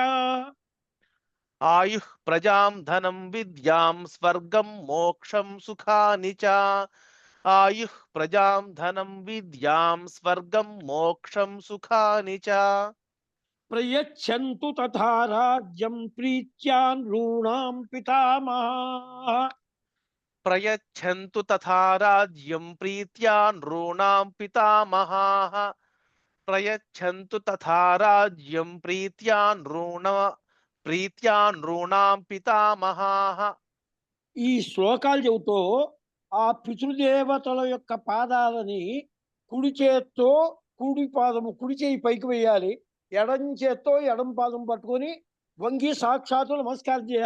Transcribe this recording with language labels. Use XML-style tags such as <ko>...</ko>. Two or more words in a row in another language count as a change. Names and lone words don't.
<sa>आयुः प्रजां धनं विद्यां स्वर्गं मोक्षं सुखानि च आयुः प्रजां धनं विद्यां स्वर्गं मोक्षं सुखानि च प्रयच्छन्तु तथा राज्यं प्रीत्या नॄणां पितामहाः ప్రయచ్చంతు తథా రాజ్యం ప్రీత్యా నృణాం పితామహాః ప్రయచ్చంతు తథా రాజ్యం ప్రీత్యా నృణాం పితామహాః.</sa> <te>ఈ శ్లోకాలు చెబుతూ ఆ పితృదేవతల యొక్క పాదాలని కుడి చేత్తో కుడి పాదము కుడి చేయి పైకి వేయాలి, ఎడం చేత్తో ఎడం పాదం పట్టుకొని వంగి సాక్షాత్తు నమస్కారం చేయాలి.</te>